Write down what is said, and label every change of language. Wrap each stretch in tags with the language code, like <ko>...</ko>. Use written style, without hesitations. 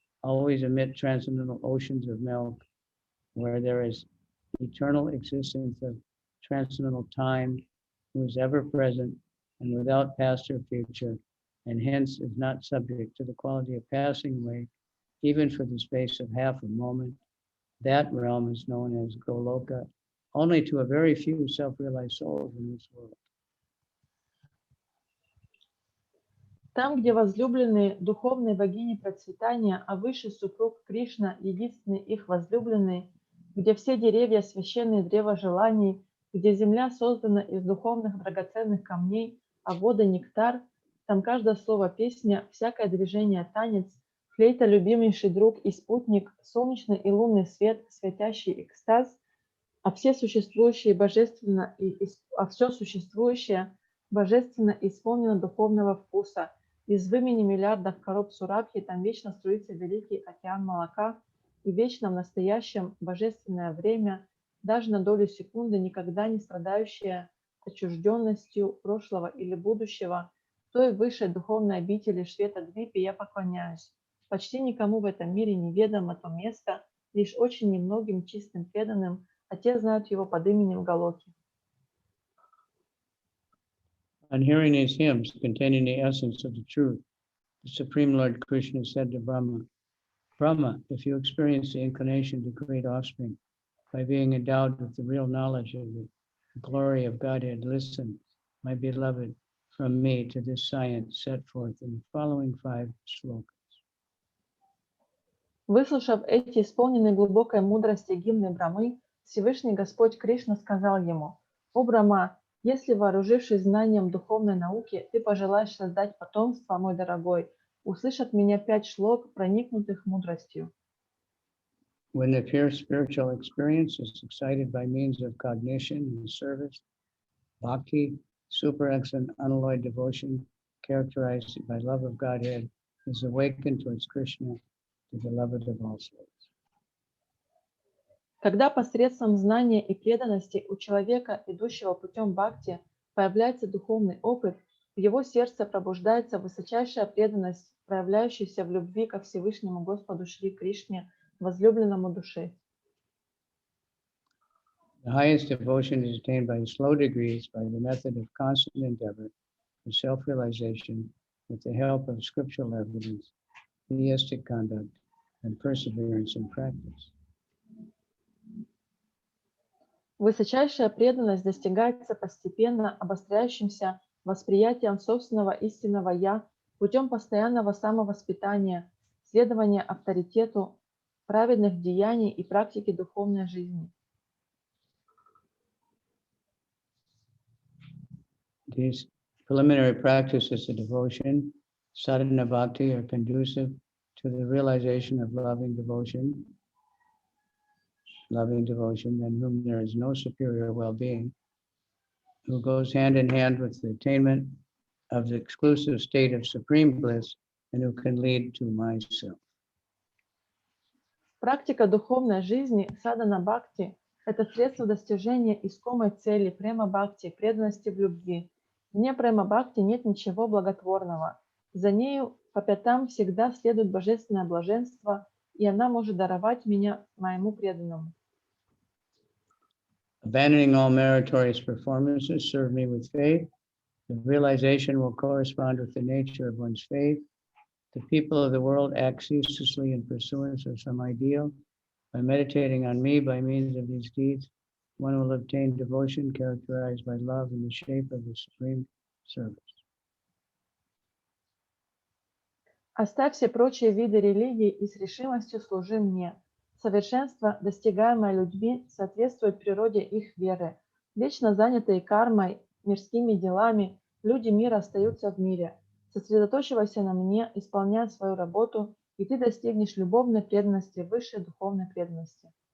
<en>always amid transcendental oceans of milk, where there is eternal existence of transcendental time, who is ever present and without past or future, and hence is not subject to the quality of passing away, even for the space of half a moment. That realm is known as Goloka, only to a very few self-realized souls in this world.</en> <ru>Там, где возлюбленные духовной богини процветания, а высший супруг Кришна, единственный их возлюбленный, где все деревья священные древа желаний, где земля создана из духовных драгоценных камней, а воды нектар, там каждое слово песня, всякое движение танец, флейта любимейший друг и спутник, солнечный и лунный свет, светящий экстаз, а все существующие божественно все существующее божественно исполнено духовного вкуса. Из вымени миллиардов короб Сурабхи там вечно струится великий океан молока, и вечно в настоящем божественное время, даже на долю секунды никогда не страдающее отчужденностью прошлого или будущего, той высшей духовной обители Швета-Двипи я поклоняюсь. Почти никому в этом мире неведомо то место, лишь очень немногим чистым преданным, а те знают его под именем Галоки.</ru> <en>On hearing these hymns containing the essence of the truth, the Supreme Lord Krishna said to Brahma, Brahma, if you experience the inclination to create offspring by being endowed with the real knowledge of the glory of Godhead, listen, my beloved, from me to this science set forth in the following 5 shlokas.</en> <ru>Выслушав эти исполненные глубокой мудрости гимны Брамы, Всевышний Господь Кришна сказал ему: «О Брама, если, вооружившись знанием духовной науки, ты пожелаешь создать потомство, мой дорогой, услышь от меня 5 шлок, проникнутых мудростью».</ru> <en>When the pure spiritual experience is excited by means of cognition and service, bhakti, super excellent unalloyed devotion, characterized by love of Godhead, is awakened towards Krishna, the beloved of all souls.</en> <ru>Когда посредством знания и преданности у человека, идущего путем бхакти, появляется духовный опыт, в его сердце пробуждается высочайшая преданность, проявляющаяся в любви ко Всевышнему Господу Шри Кришне, возлюбленному души.</ru> <en>The highest devotion is attained by slow degrees by the method of constant endeavor for self-realization with the help of scriptural evidence, theistic conduct, and perseverance in practice.</en> <ru>Высочайшая преданность достигается постепенно обостряющимся восприятием собственного истинного «я» путем постоянного самовоспитания, следования авторитету, праведных деяний и практики духовной жизни.</ru> <en>These preliminary practices of devotion, sadhana bhakti, are conducive to the realization of loving devotion, than whom there is no superior well-being, who goes hand in hand with the attainment of the exclusive state of supreme bliss, and who can lead to myself.</en> <ru>Практика духовной жизни, садхана бхакти, это средство достижения искомой цели према бхакти, преданности в любви. Вне према бхакти нет ничего благотворного. За нею по пятам всегда следует божественное блаженство, и она может даровать меня моему преданному.</ru> <en>Abandoning all meritorious performances, serve me with faith. The realization will correspond with the nature of one's faith. The people of the world act ceaselessly in pursuance of some ideal. By meditating on me by means of these deeds, one will obtain devotion characterized by love in the shape of the supreme service.</en> <ru>Оставь все прочие виды религии и с решимостью служи мне. Совершенство, достигаемое людьми, соответствует природе их веры. Вечно занятые кармой, мирскими делами, люди мира остаются в мире. Сосредоточивайся на мне, исполняй свою работу, и ты достигнешь любовной преданности, высшей духовной преданности.</ru>